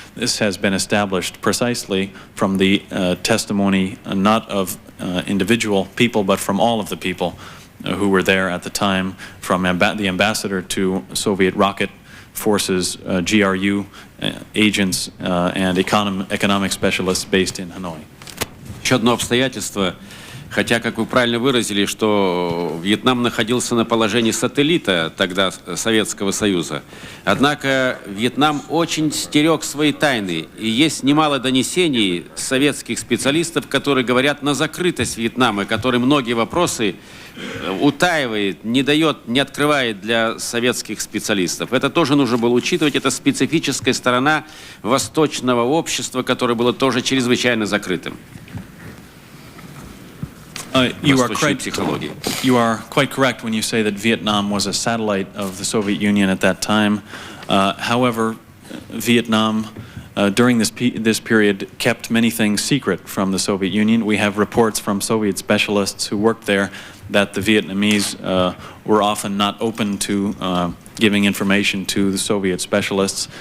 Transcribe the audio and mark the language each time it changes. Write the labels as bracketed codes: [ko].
[en] This has been established precisely from the testimony not of individual people, but from all of the people who were there at the time, from the ambassador to Soviet rocket forces, GRU agents, and economic specialists based in Hanoi. [ru] Еще одно обстоятельство, хотя, как вы правильно выразили, что Вьетнам находился на положении сателлита тогда Советского Союза, однако Вьетнам очень стерег свои тайны, и есть немало донесений советских специалистов, которые говорят на закрытость Вьетнама, который многие вопросы утаивает, не дает, не открывает для советских специалистов. Это тоже нужно было учитывать. Это специфическая сторона восточного общества, которое было тоже чрезвычайно закрытым. [en] You are quite correct when you say that Vietnam was a satellite of the Soviet Union at that time. However, Vietnam during this period, kept many things secret from the Soviet Union. We have reports from Soviet specialists who worked there that the Vietnamese were often not open to giving information to the Soviet specialists.